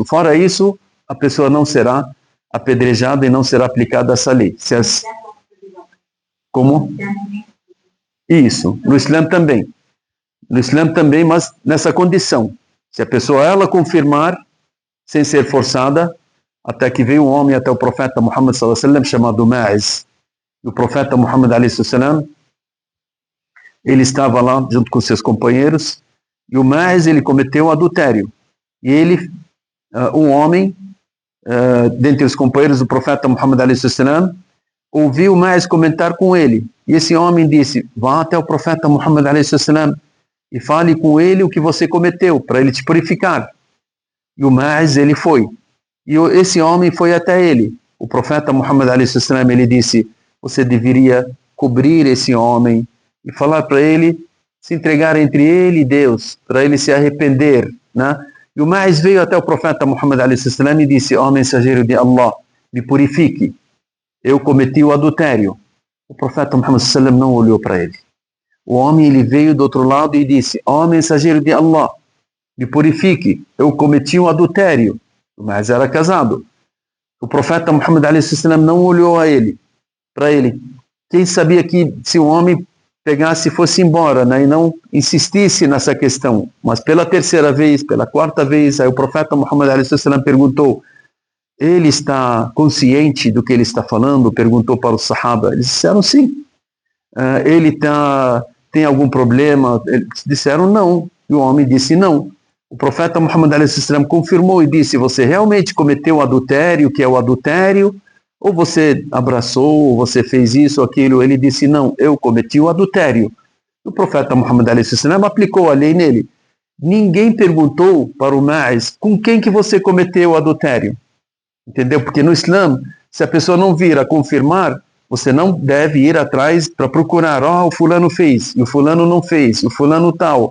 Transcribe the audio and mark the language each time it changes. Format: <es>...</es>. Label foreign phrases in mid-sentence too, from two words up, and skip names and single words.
<pt>Fora isso, a pessoa não será apedrejada e não será aplicada essa lei. Como? Isso, no Islã também. No Islã também, mas nessa condição. Se a pessoa ela confirmar, sem ser forçada, até que veio um homem até o profeta Muhammad</pt> <ar>صلى الله عليه وسلم</ar> <pt>chamado Ma'iz. E o profeta Muhammad</pt> <ar>عليه وسلم,</ar> <pt>ele estava lá junto com seus companheiros, e o Ma'iz, ele cometeu um adultério. E ele, um homem, dentre os companheiros do profeta Muhammad</pt> <ar>عليه وسلم,</ar> <pt>ouviu mais comentar com ele. E esse homem disse: vá até o profeta Muhammad</pt> <ar>عليه وسلم</ar> <pt>e fale com ele o que você cometeu, para ele te purificar. E o Ma'iz, ele foi. E esse homem foi até ele. O profeta Muhammad</pt> <ar>عليه وسلم,</ar> <pt>ele disse: você deveria cobrir esse homem e falar para ele se entregar entre ele e Deus, para ele se arrepender, né? E o Ma'iz veio até o profeta Muhammad</pt> <ar>عليه وسلم</ar> <pt>e disse: ó mensageiro de Allah, me purifique, eu cometi o adultério. O profeta Muhammad</pt> <ar>صلى الله عليه وسلم</ar> <pt>não olhou para ele. O homem, ele veio do outro lado e disse: ó mensageiro de Allah, me purifique, eu cometi o adultério. O Ma'iz era casado. O profeta Muhammad</pt> <ar>عليه وسلم</ar> <pt>não olhou para ele. Quem sabia que se o homem pegasse e fosse embora, né, e não insistisse nessa questão. Mas pela 3ª vez, pela 4ª vez, aí o profeta Muhammad</pt> <ar>عليه وسلم</ar> <pt>perguntou: ele está consciente do que ele está falando? Perguntou para os sahaba. Eles disseram sim. Ele tem algum problema? Eles disseram não. E o homem disse não. O profeta Muhammad</pt> <ar>عليه وسلم</ar> <pt>confirmou e disse: você realmente cometeu o adultério, que é o adultério? Ou você abraçou, ou você fez isso ou aquilo? Ele disse: não, eu cometi o adultério. O profeta Muhammad</pt> <ar>عليه وسلم</ar> <pt>aplicou a lei nele. Ninguém perguntou para o Ma'iz com quem que você cometeu o adultério. Entendeu? Porque no Islã, se a pessoa não vir a confirmar, você não deve ir atrás para procurar, o fulano fez, e o fulano não fez, e o fulano tal.</pt>